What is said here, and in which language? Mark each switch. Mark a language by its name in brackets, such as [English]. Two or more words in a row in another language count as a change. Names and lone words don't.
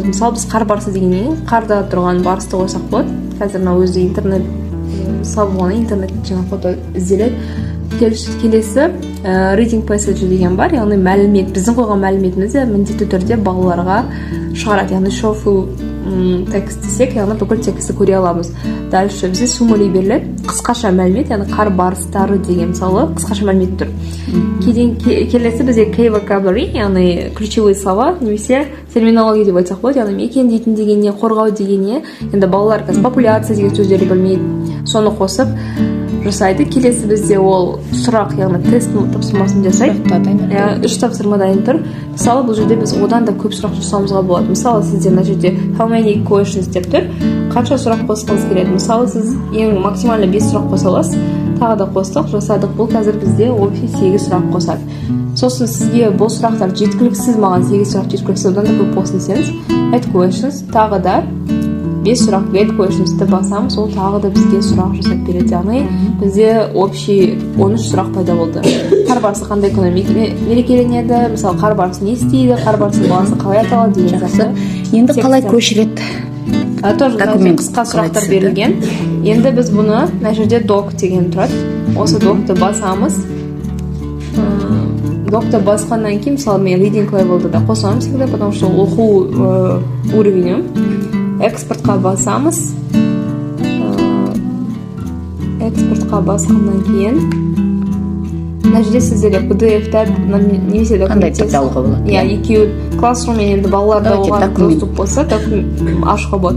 [Kazakh] Мысалы біз қар барысы дегеннен қарда тұрған барысты қойсақ болады. Қазір мына өзі интернет салуына интернет жаңа фото ізделеді. Келесі [English] reading passage [Kazakh] деген бар, яғни мәлімет, біздің қойған мәліметімізді міндетті түрде балаларға шығарады, яғни [English] show full [Kazakh] текст десек, яғни бүкіл тексті көре аламыз. Дальше бізде summary беріледі, қысқаша мәлімет, яғни қар барыстары деген мысалы қысқаша мәлімет тұр. Келесі бізде [English] key vocabulary, [Kazakh] яғни [Russian] ключевые слова, [Kazakh] немесе терминология деп айтсақ болады, яғни мекен дейтін дегенне, қорғау дегенне. Енді балалар қазір популяция деген сөздерді білмейді, соны қосып жасайды. Келесі бізде ол сұрақ, яғни тест тапсырмасын жасайды. Тоқтатайын. 3 тапсырмадан тұр. Мысалы, бұл жерде біз одан да көп сұрақ жасауымызға болады. Мысалы, сізде мына жерде [English] how many questions [Kazakh] деп тұр. Қанша сұрақ қосқыңыз келеді? Мысалы, сіз ең максимально 5 сұрақ қоса аласыз. Тағы да қостық, жасадық. Бұл қазір бізде общий 8 сұрақ қосады. Сосын сізге бұл сұрақтар жеткіліксіз, маған 8 сұрақ жеткіліксіз, одан да көп болсын десеңіз, [English] add questions, [Kazakh] тағы да 5 сұрақ [English] get questions'ты [Kazakh] басамыз, ол тағы да бізге сұрақ жасап береді. Яғни бізде общий 13 сұрақ пайда болды. Қар барысы қандай күні мерекеленеді? Мысалы, қар барысы не істейді? Қар барысының баласы қалай аталады деген сияқты. Енді қалай көшіреді? Тоже қысқа сұрақтар берілген. Енді біз бұны мына жерде doc деген тұрады. Осы docты басамыз. Docты басқаннан кейін, мысалы, мен [English] reading level'ды [Kazakh] да қосамын [Russian] всегда, потому что [Kazakh] оқу уровенім. Экспортқа басамыз. Экспортқа басқаннан кейін мына жерде сіздерге PDF-тар немесе документация. Иә, екеуі Classroom мен енді балаларда оған доступ болса, ашуға болады.